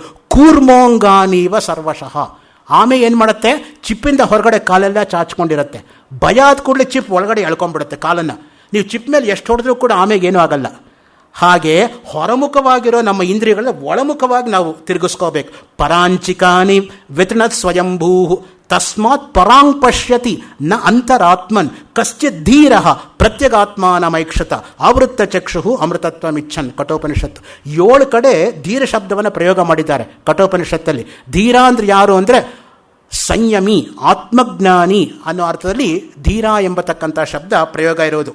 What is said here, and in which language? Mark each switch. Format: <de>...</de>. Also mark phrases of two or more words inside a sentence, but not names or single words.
<sa>ಕೂರ್ಮೋಂಗಾನೀವ ಸರ್ವಶಃ.</sa> <kn>ಆಮೆ ಏನು ಮಾಡುತ್ತೆ? ಚಿಪ್ಪಿಂದ ಹೊರಗಡೆ ಕಾಲೆಲ್ಲ ಚಾಚ್ಕೊಂಡಿರುತ್ತೆ. ಭಯ ಆದ ಕೂಡಲೇ ಚಿಪ್ ಒಳಗಡೆ ಎಳ್ಕೊಂಡ್ಬಿಡುತ್ತೆ ಕಾಲನ್ನು. ನೀವು ಚಿಪ್ ಮೇಲೆ ಎಷ್ಟು ಹೊಡೆದ್ರೂ ಕೂಡ ಆಮೆಗೇನೂ ಆಗಲ್ಲ. ಹಾಗೆ ಹೊರಮುಖವಾಗಿರೋ ನಮ್ಮ ಇಂದ್ರಿಯಗಳನ್ನ ಒಳಮುಖವಾಗಿ ನಾವು ತಿರುಗಿಸ್ಕೋಬೇಕು.</kn> <sa>ಪರಾಂಚಿಕಾನಿ ವಿತೃಣತ್ ಸ್ವಯಂಭೂ ತಸ್ಮಾತ್ ಪರಾಂಗ್ ಪಶ್ಯತಿ ನ ಅಂತರಾತ್ಮನ್ ಕಶ್ಚಿತ್ ಧೀರ ಪ್ರತ್ಯಗಾತ್ಮಾನಮೈಕ್ಷತ ಆವೃತ್ತ ಚಕ್ಷು ಅಮೃತತ್ವಮಿಚ್ಛನ್.</sa> <kn>ಕಠೋಪನಿಷತ್ತು 7 ಕಡೆ ಧೀರ ಶಬ್ದವನ್ನು ಪ್ರಯೋಗ ಮಾಡಿದ್ದಾರೆ ಕಠೋಪನಿಷತ್ತಲ್ಲಿ. ಧೀರ ಅಂದರೆ ಯಾರು ಅಂದರೆ ಸಂಯಮಿ, ಆತ್ಮಜ್ಞಾನಿ ಅನ್ನೋ ಅರ್ಥದಲ್ಲಿ ಧೀರ ಎಂಬತಕ್ಕಂಥ ಶಬ್ದ ಪ್ರಯೋಗ ಇರೋದು.</kn>